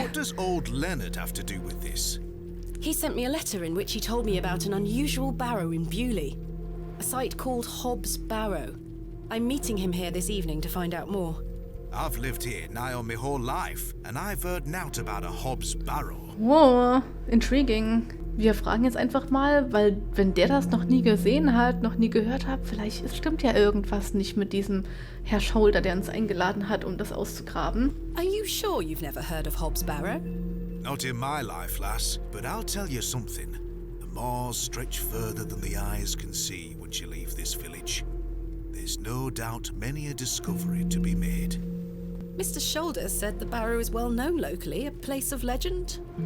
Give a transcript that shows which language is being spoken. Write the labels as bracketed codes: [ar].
[en] What does old Leonard have to do with this? He sent me a letter in which he told me about an unusual barrow in Bewley, a site called Hobbs Barrow. I'm meeting him here this evening to find out more. I've lived here nigh on my whole life, and I've heard naught about a Hobbs Barrow. Wow, intriguing. [de] Wir fragen jetzt einfach mal, weil wenn der das noch nie gesehen hat, noch nie gehört hat, vielleicht stimmt ja irgendwas nicht mit diesem Herr Shoulder, der uns eingeladen hat, um das auszugraben. [en] Are you sure you've never heard of Hobbs Barrow? Not in my life, lass, but I'll tell you something. The moors stretch further than the eyes can see once you leave this village. There's no doubt many a discovery to be made. Mr. Shoulder said the barrow is well known locally, a place of legend.